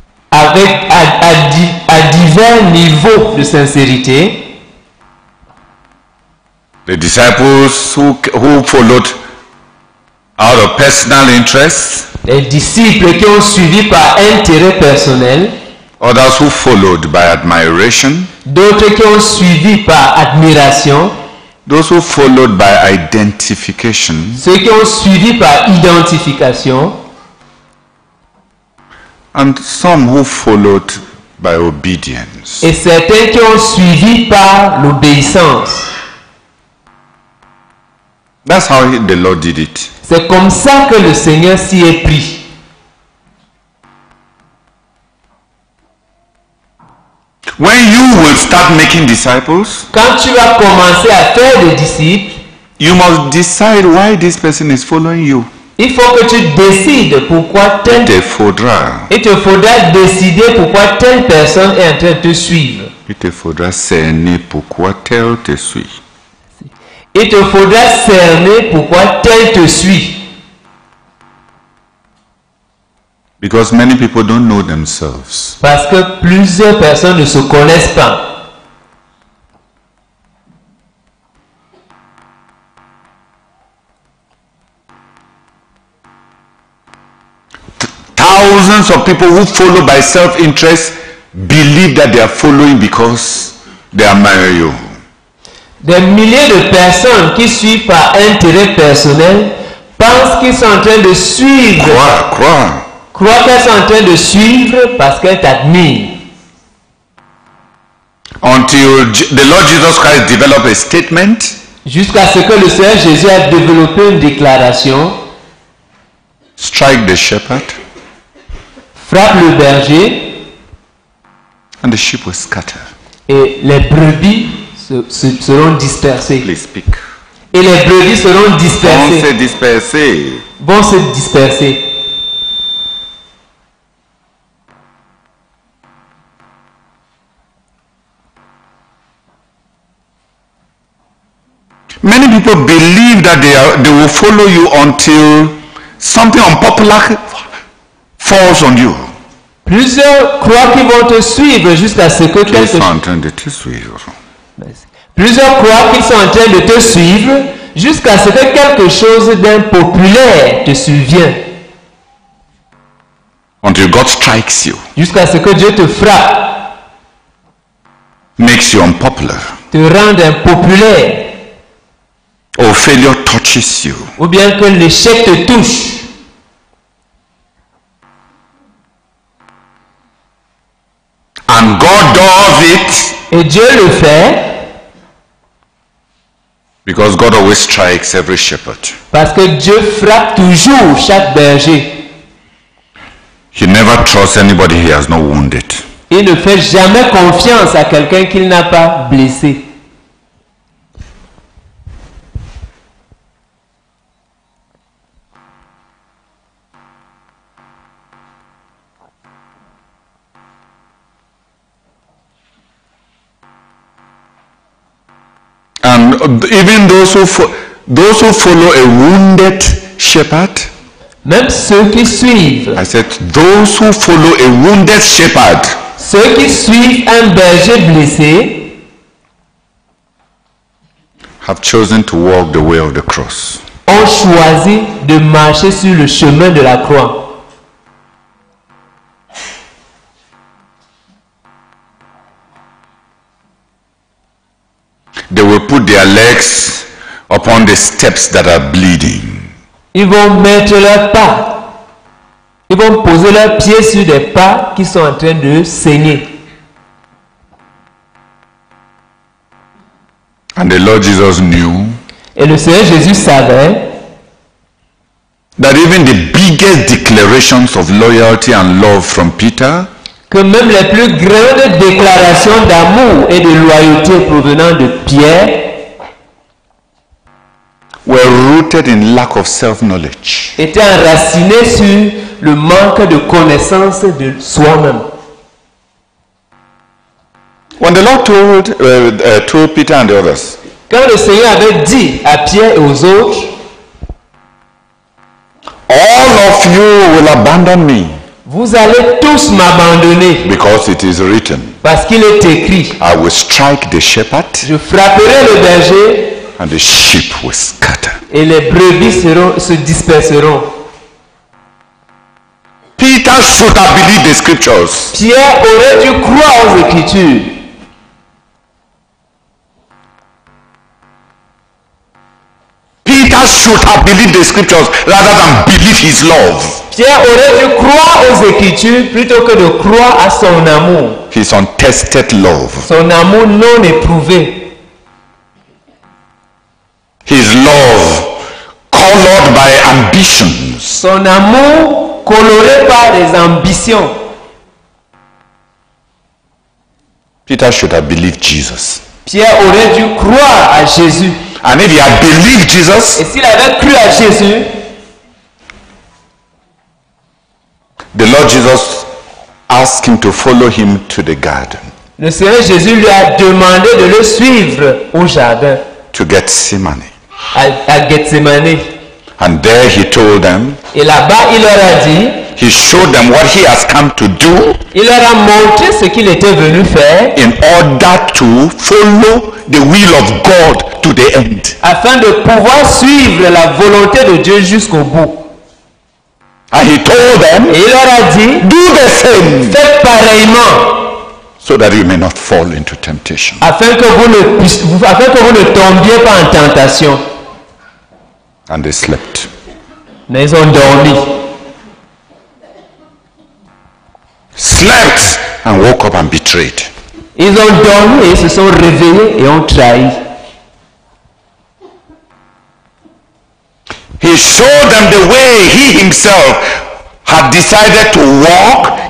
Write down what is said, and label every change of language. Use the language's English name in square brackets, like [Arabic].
[French] Avec à divers niveaux de sincérité. [English] The disciples who followed out of personal interest. [French] Les disciples qui ont suivi par intérêt personnel. [English] Others who followed by admiration. [French] D'autres qui ont suivi par admiration. [English] Those who followed by identification. [French] Ceux qui ont suivi par identification. [English] And some who followed by obedience. [French] Et certains qui ont suivi par l'obéissance. [English] That's how the Lord did it. [French] C'est comme ça que le Seigneur s'y est pris. [English] When you will start making disciples, [French] quand tu vas commencer à faire des disciples, [English] you must decide why this person is following you. [French] Il faut que tu décides pourquoi Il te faudra décider pourquoi telle personne est en train de te suivre. Il te faudra cerner pourquoi tel te suit. Il te faudra cerner pourquoi tel te suit. [English] Because many people don't know themselves. [French] Parce que plusieurs personnes ne se connaissent pas. [English] Thousands of people who follow by self-interest believe that they are following because they admire you. [French] Des milliers de personnes qui suivent par intérêt personnel pensent qu'ils sont en train de suivre. Croient qu'elles sont en train de suivre parce qu'elles t'admirent. [English] Until the Lord Jesus Christ developed a statement. [French] Jusqu'à ce que le Seigneur Jésus a développé une déclaration. [English] Strike the shepherd. [French] Frappe le berger. [English] And the sheep will scatter. [French] Et les brebis seront dispersées. [English] Please speak. [French] Et les brebis seront dispersées. Vont se disperser. Vont se disperser. [English] Many people believe that they will follow you until something unpopular falls on you. [French] Plusieurs croient qu'ils vont te suivre jusqu'à ce que Ils sont en train de te suivre. Plusieurs croient qu'ils sont en train de te suivre jusqu'à ce que quelque chose d'impopulaire te survienne. [English] Until God strikes you, [French] Jusqu'à ce que Dieu te frappe, [English] makes you unpopular, [French] te rende impopulaire, [English] or failure touches you. [French] ou bien que l'échec te touche. [English] And God does it [French] Et Dieu le fait [English] because God always strikes every shepherd. [French] parce que Dieu frappe toujours chaque berger. [English] He never trusts anybody he has not wounded. [French] Il ne fait jamais confiance à quelqu'un qu'il n'a pas blessé. [English] And even those who follow a wounded shepherd, [French] Même ceux qui suivent, [English] I said, those who follow a wounded shepherd [French] ceux qui suivent un berger blessé, [English] have chosen to walk the way of the cross. [French] ont choisi de marcher sur le chemin de la croix. [English] They will put their legs upon the steps that are bleeding. [French] Ils vont mettre leurs pas. Ils vont poser leurs pieds sur des pas qui sont en train de saigner. [English] And the Lord Jesus knew [French] Et le Seigneur Jésus savait [English] that even the biggest declarations of loyalty and love from Peter [French] que même les plus grandes déclarations d'amour et de loyauté provenant de Pierre [English] were rooted in lack of self-knowledge. [French] étaient enracinées sur le manque de connaissance de soi-même. [English] When the Lord told Peter and the others, [French] Quand le Seigneur avait dit à Pierre et aux autres, [English] all of you will abandon me [French] vous allez tous m'abandonner [English] because it is written, [French] parce qu'il est écrit, [English] I will strike the shepherd [French] je frapperai le berger [English] and the sheep will scatter. [French] et les brebis se disperseront. [English] Peter should have believed the scriptures. [French] Pierre aurait dû croire aux Écritures. [English] Peter should have believed the scriptures rather than believe his love. [French] Pierre aurait dû croire aux Écritures plutôt que de croire à son amour. [English] His untested love. [French] Son amour non éprouvé. [English] His love colored by ambitions. [French] Son amour coloré par des ambitions. [English] Peter should have believed Jesus. [French] Pierre aurait dû croire à Jésus. [English] And if he had believed Jesus, [French] Et s'il avait cru à Jésus, [English] the Lord Jesus asked him to follow him to the garden [French] le Seigneur Jésus lui a demandé de le suivre au jardin, [English] to Gethsemane. [French] à Gethsemane. [English] And there he told them, [French] Et là-bas, il leur a dit, [English] he showed them what he has come to do [French] il leur a montré ce qu'il était venu faire [English] in order to follow the will of God to the end. [French] afin de pouvoir suivre la volonté de Dieu jusqu'au bout. [English] And he told them, [French] Et il leur a dit, [English] do the same [French] faites pareillement [English] so that you may not fall into temptation. [French] afin que vous ne tombiez pas en tentation. [English] And they slept. [French] Mais ils ont dormi. [English] Slept and woke up and betrayed. [French] Ils ont dormi et se sont réveillés et ont trahi. [English] He showed them the way he himself had decided to walk.